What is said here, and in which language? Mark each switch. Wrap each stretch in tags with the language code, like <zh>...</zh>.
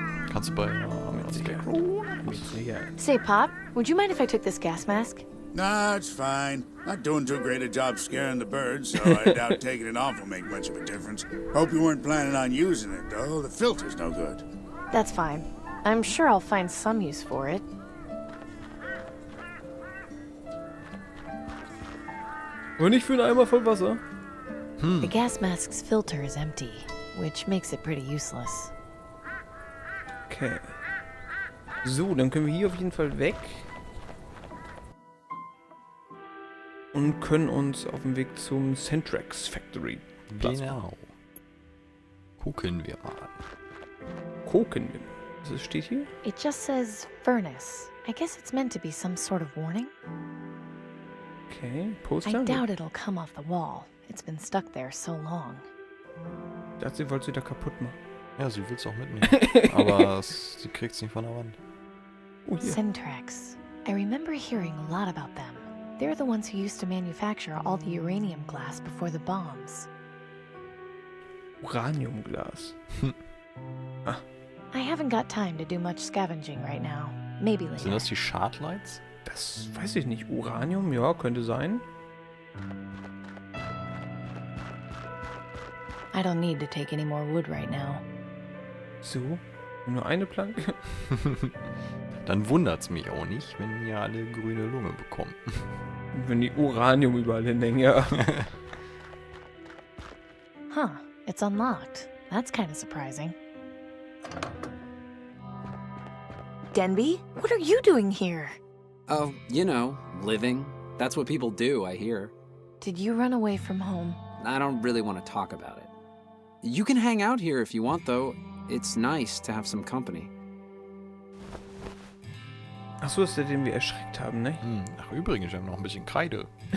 <de>Kannst du bei Scarecrow?</de> <en>Say, Pop, would you mind if I took this gas mask? Nah, it's fine. Not doing too great a job scaring the birds, so I doubt taking it off will make much of a difference. Hope you weren't planning on using it, though. The filter's no good. That's fine. I'm sure I'll find some use for it.</en> <de>Und nicht für einen Eimer voll Wasser.</de> <en>The gas mask's filter is empty, which makes it pretty useless. Okay.</en> <de>So, dann können wir hier auf jeden Fall weg. Und können uns auf dem Weg zum Centrex Factory Platz Genau. Gucken wir mal. gucken. Was steht hier?</de> <en>It just says furnace. I guess it's meant to be some sort of warning. Okay, I</en> <de>Poster.</de> <en>doubt it'll come off the wall. It's been stuck there so long.</en> <de>Ich dachte, sie wollte sie da kaputt machen. Ja, sie will es auch mitnehmen. Aber sie kriegt es nicht von der Wand. Oh, hier. Centrex.</de> <en>I remember hearing a lot about them. They're the ones who used to manufacture all the uranium glass before the bombs.</en> <de>Uraniumglas.</de> <en>I haven't got time to do much scavenging right now. Maybe later.</en> <de>Sind das die Shardlights? Das weiß ich nicht. Uranium? Ja, könnte sein.</de> <en>I don't need to take any more wood right now.</en> <de>So, nur eine Planke. Dann wundert's mich auch nicht, wenn ihr alle grüne Lunge bekommt. Wenn die Uranium überall hinhängen, ja.</de> <en>Huh, it's unlocked. That's kind of surprising. Denby, what are you doing here? Oh, you know, living. That's what people do, I hear. Did you run away from home? I don't really want to talk about it. You can hang out here if you want, though. It's nice to have some company.</en> <de>Achso, ist der, den wir erschreckt haben, ne? Ach übrigens, wir haben noch ein bisschen Kreide.</de>